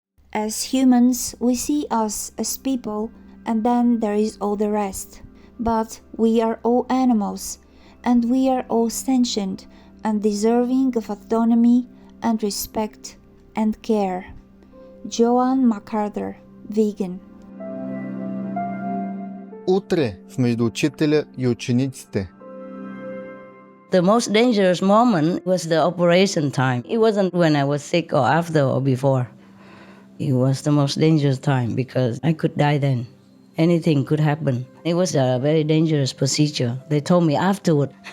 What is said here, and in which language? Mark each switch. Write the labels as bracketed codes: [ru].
[en] As humans, we see us as people and then there is all the rest. But we are all animals, and we are all sentient and deserving of autonomy and respect and care. Joan MacArthur, vegan. [bg] Утре в Между учителя и учениците. [en] The most dangerous moment was the operation time. It wasn't when I was sick or after or before. It was the most dangerous time because I could die then. Anything could happen. It was a very dangerous procedure. They told me afterward.